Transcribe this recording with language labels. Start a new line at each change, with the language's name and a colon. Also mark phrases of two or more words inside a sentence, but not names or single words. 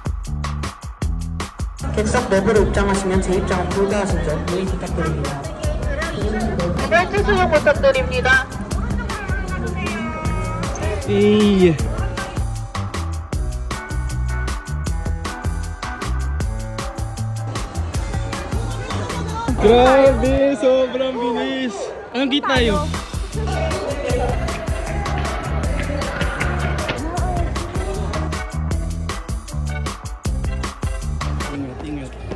Korean: 객석 내부로 입장하시면 재입장은 불가하신 점 유의 부탁드립니다. 벨트 수용 부탁드립니다.
Filipino: Hey. Grabe, sobrang bilis. Anong gate tayo? Ingat, ingat.